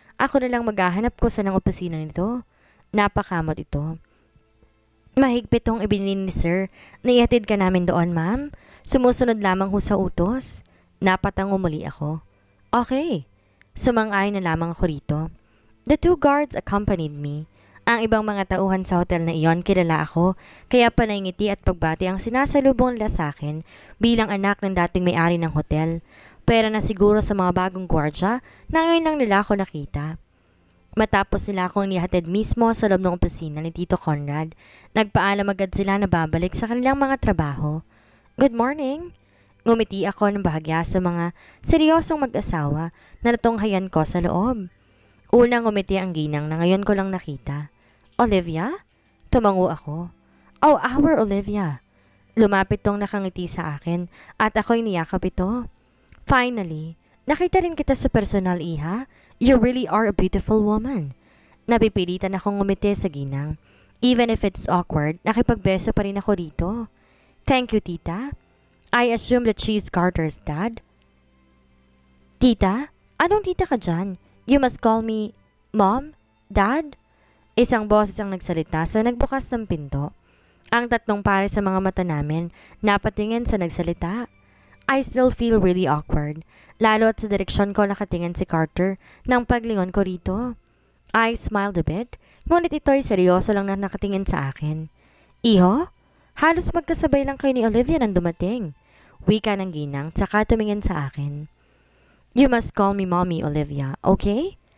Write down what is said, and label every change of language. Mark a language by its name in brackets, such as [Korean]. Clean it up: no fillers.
[Filipino] Ako na lang maghahanap ko sa ng opisina nito. Napakamot ito. Mahigpit hong ibinili ni sir na ihatid ka namin doon, ma'am. Sumusunod lamang ho sa utos. Napatango muli ako. Okay. Sumang-ayon na lamang ako rito. [English] The 2 guards accompanied me. [Filipino] Ang ibang mga tauhan sa hotel na iyon kilala ako, kaya panayngiti at pagbati ang sinasalubong nila sa akin bilang anak ng dating may-ari ng hotel. Pero na siguro sa mga bagong gwardya na ngayon lang nila ako nakita. Matapos nila akong nihatid mismo sa loob ng opisina ni Tito Conrad, nagpaalam agad sila na babalik sa kanilang mga trabaho. Good morning! Ngumiti ako ng bahagya sa mga seryosong mag-asawa na natunghayan ko sa loob. Unang ngumiti ang ginang na ngayon ko lang nakita. Olivia? Tumango ako. Oh, our Olivia. Lumapit tong nakangiti sa akin at ako'y niyakap ito. Finally, nakita rin kita sa personal, iha. [English] You really are a beautiful woman. Napipilitan akong ngumiti sa ginang. [Filipino] Even if it's awkward, nakipagbeso pa rin ako dito. Thank you, tita. [English] I assume that she's Carter's dad. Tita? Anong tita ka dyan? You must call me Mom? Dad? [Filipino] Isang boses ang nagsalita sa nagbukas ng pinto. Ang 3 pare sa mga mata namin napatingin sa nagsalita. I still feel really awkward, lalo at sa direksyon ko nakatingin si Carter nang paglingon ko rito. I smiled a bit, ngunit ito'y seryoso lang na nakatingin sa akin. Iho? Halos magkasabay lang kayo ni Olivia nang dumating. Wika ng ginang, tsaka tumingin sa akin. [English] You must call me Mommy, Olivia, okay?